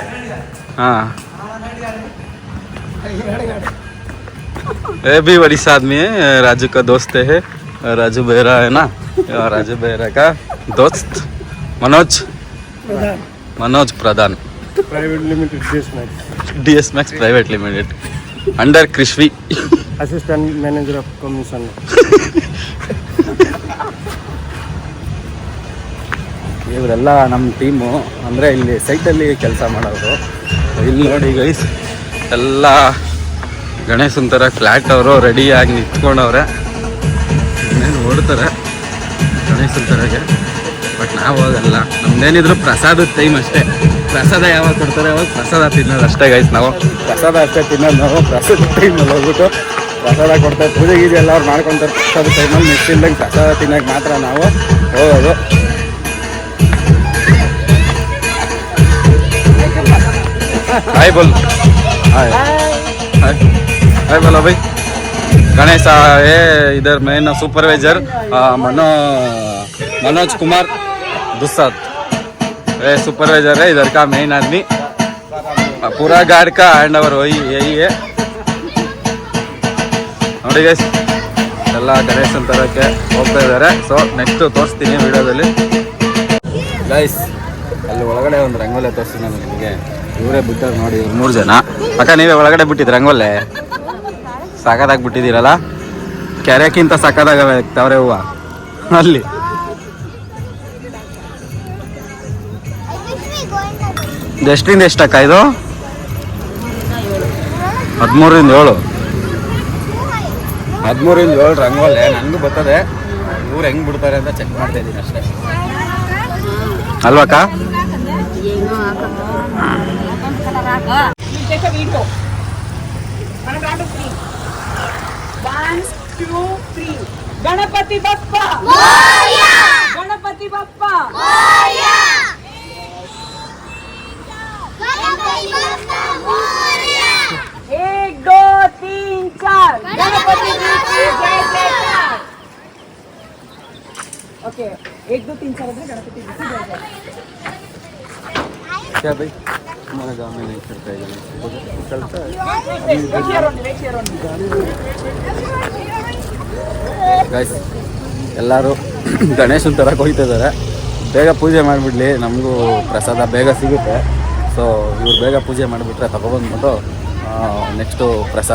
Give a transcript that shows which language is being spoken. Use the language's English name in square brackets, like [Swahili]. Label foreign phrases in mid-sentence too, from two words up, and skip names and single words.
[Hindi] हाँ, ये भी बड़ी आदमी है, राजू का दोस्त है. राजू बेहरा है ना, राजू बेहरा का दोस्त मनोज प्रधान [English] private limited DS Max private limited under कृष्वी assistant manager of commission. [Kannada] ಇವರೆಲ್ಲ ನಮ್ಮ ಟೀಮು, ಅಂದರೆ ಇಲ್ಲಿ ಸೈಟಲ್ಲಿ ಕೆಲಸ ಮಾಡೋದು. ಇಲ್ಲಿ ನೋಡಿ ಗೈಸ್, ಎಲ್ಲ ಗಣೇಶನ್ ಥರ ಫ್ಲ್ಯಾಟ್ ಅವರು ರೆಡಿಯಾಗಿ ನಿಂತ್ಕೊಂಡವ್ರೆ. ಇನ್ನೇನು ಓಡ್ತಾರೆ ಗಣೇಶನ್ ಥರಗೆ, ಬಟ್ ನಾವು ಹೋಗಲ್ಲ. ನಮ್ದೇನಿದ್ರು ಪ್ರಸಾದದ ಟೈಮ್ ಅಷ್ಟೇ. ಪ್ರಸಾದ ಯಾವಾಗ ಕೊಡ್ತಾರೆ ಅವಾಗ ಪ್ರಸಾದ ತಿನ್ನೋದು ಅಷ್ಟೇ ಗೈಸ್. ನಾವು ಪ್ರಸಾದ ಅಷ್ಟೇ ತಿನ್ನೋದು. ನಾವು ಪ್ರಸಾದ ಟೈಮಲ್ಲಿ ಹೋಗ್ಬಿಟ್ಟು ಪ್ರಸಾದ ಕೊಡ್ತಾರೆ, ಪೂಜೆ ಗೀಜೆ ಎಲ್ಲ ಅವ್ರು ಮಾಡ್ಕೊತಾರೆ. ಪ್ರಸಾದ ಟೈಮಲ್ಲಿ ನೆಕ್ಸ್ಟ್ ಇಲ್ದಂಗೆ ಪ್ರಸಾದ ತಿನ್ನೋಕೆ ಮಾತ್ರ ನಾವು ಹೋಗೋದು. [Hindi] हाय बोल, हाय हाय बोलो भाई. गणेश है इधर [English] main supervisor [Hindi] मनोज कुमार दुस्साद, ये सुपरवाइजर है इधर का मेन आदमी. पूरा गार्ड का [English] hand over [Hindi] यही है. [Kannada] ನೋಡಿ ಗೈಸ್, ಎಲ್ಲ ಗಣೇಶನ್ ತರಕ್ಕೆ ಹೋಗ್ತಾ ಇದ್ದಾರೆ. [English] so next [Kannada] ತೋರಿಸ್ತೀನಿ ವಿಡಿಯೋದಲ್ಲಿ. ಗೈಸ್, ಅಲ್ಲಿ ಒಳಗಡೆ ಒಂದು ರಂಗೋಲಿ ತೋರಿಸ್ತೀನಿ ನಾನು ನಿಮಗೆ. ಇವರೇ ಬಿಟ್ಟಾರೆ ನೋಡಿ, 3 ಜನ. ಅಕ್ಕ, ನೀವೇ ಒಳಗಡೆ ಬಿಟ್ಟಿದ್ದು ರಂಗೋಲೆ? ಸಾಕಾಗಿ ಬಿಟ್ಟಿದ್ದೀರಲ್ಲ, ಕೆರೆಕ್ಕಿಂತ ಸಾಕಾದಾಗವೆ ತಾವ್ರೆ ಹೂವು ಅಲ್ಲಿ. ಎಷ್ಟರಿಂದ ಎಷ್ಟಕ್ಕ ಇದು? 13ರಿಂದ 7. 13ರಿಂದ 7 ರಂಗೋಲೆ. ನನಗೂ ಬರ್ತದೆ, ಇವ್ರು ಹೆಂಗೆ ಬಿಡ್ತಾರೆ ಅಂತ ಚೆಕ್ ಮಾಡ್ತಾ ಇದ್ದೀನಿ ಅಷ್ಟೇ, ಅಲ್ವಕ್ಕ? [Hindi] गणपति बप्पा मोरया, गणपति बप्पा मोरया, गणपति बप्पा मोरया. 1 2 3 4 गणपति बप्पा जय जयकार. ओके, 1 2 3 4 गणपति बप्पा जय जयकार. क्या भाई, हमारे गाँव में नहीं चलता है, चलता है. [Kannada] ಗೈಸ್, ಎಲ್ಲರೂ ಗಣೇಶನ ತರಕ್ಕೆ ಹೋಗ್ತಾ ಇದ್ದಾರೆ. ಬೇಗ ಪೂಜೆ ಮಾಡಿಬಿಡ್ಲಿ, ನಮಗೂ ಪ್ರಸಾದ ಬೇಗ ಸಿಗುತ್ತೆ. ಸೊ ಇವ್ರು ಬೇಗ ಪೂಜೆ ಮಾಡಿಬಿಟ್ರೆ ತಗೊಬಂದ್ಬಿಟ್ಟು ನೆಕ್ಸ್ಟು ಪ್ರಸಾದ.